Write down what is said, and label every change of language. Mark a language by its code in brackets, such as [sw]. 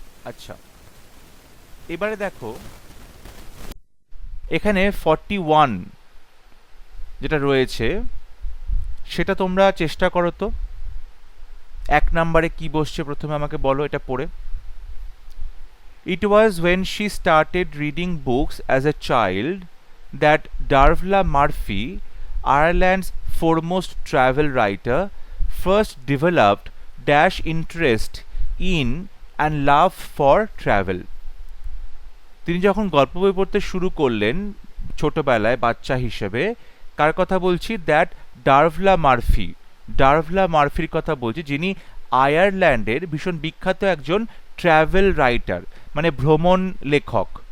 [bn] আচ্ছা, এবারে দেখো এখানে 41 যেটা রয়েছে সেটা তোমরা চেষ্টা করো তো। 1 নম্বরে কি বসছে প্রথমে আমাকে বলো এটা পড়ে। [en] It was when she started reading books as a child that Darvla Murphy, Ireland's foremost travel writer, first developed dash interest in and love for travel. [bn] তিনি যখন গল্প বই পড়তে শুরু করলেন ছোটবেলায় বাচ্চা হিসেবে, কার কথা বলছি? দ্যাট ডার্ভলা মার্ফি, ডার্ভলা মার্ফির কথা বলছি, যিনি আয়ারল্যান্ডের ভীষণ বিখ্যাত একজন ট্রাভেল রাইটার, মানে ভ্রমণ লেখক।